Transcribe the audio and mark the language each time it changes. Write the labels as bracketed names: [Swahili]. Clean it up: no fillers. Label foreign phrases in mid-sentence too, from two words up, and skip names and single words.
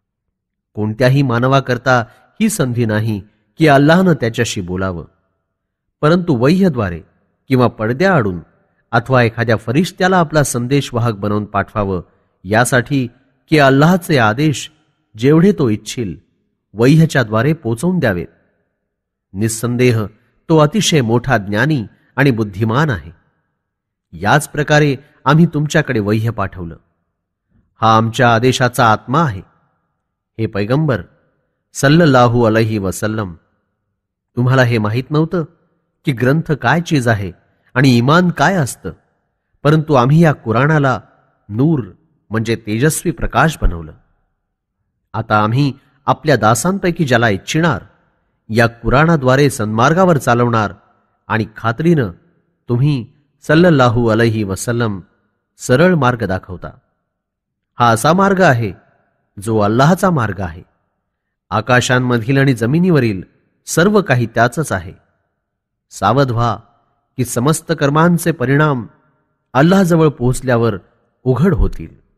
[Marathi] कोणत्याही मानवाकरता ही संधी नाही की अल्लाहनं त्याच्याशी बोलावं, परंतु वह्यद्वारे किंवा पडद्याआडून अथवा एखाद्या फरिश्त्याला आपला संदेशवाहक बनवून पाठवावं, यासाठी की अल्लाहचे आदेश जेवढे तो इच्छील वह्यच्याद्वारे पोचवून द्यावेत. निस्संदेह तो अतिशय मोठा ज्ञानी आणि बुद्धिमान आहे. याच प्रकारे आम्ही तुमच्याकडे वह्य पाठवलं. हा आमच्या आदेशाचा आत्मा आहे. हे पैगंबर [Arabic] صلى الله عليه وسلم, [Marathi] तुम्हाला हे माहीत नव्हतं की ग्रंथ काय चीज आहे आणि ईमान काय असतं, परंतु आम्ही या कुराणाला नूर म्हणजे तेजस्वी प्रकाश बनवलं. आता आम्ही आपल्या दासांपैकी ज्याला इच्छिणार या कुराणाद्वारे सन्मार्गावर चालवणार आणि खात्रीनं तुम्ही [Arabic] صلى الله عليه وسلم [Marathi] सरळ मार्ग दाखवता. हा असा मार्ग आहे जो अल्लाहचा मार्ग आहे. आकाशांमधील आणि जमिनीवरील सर्व काही त्याचंच आहे. सावध व्हा की समस्त कर्मांचे परिणाम अल्लाहजवळ पोहोचल्यावर उघड होतील.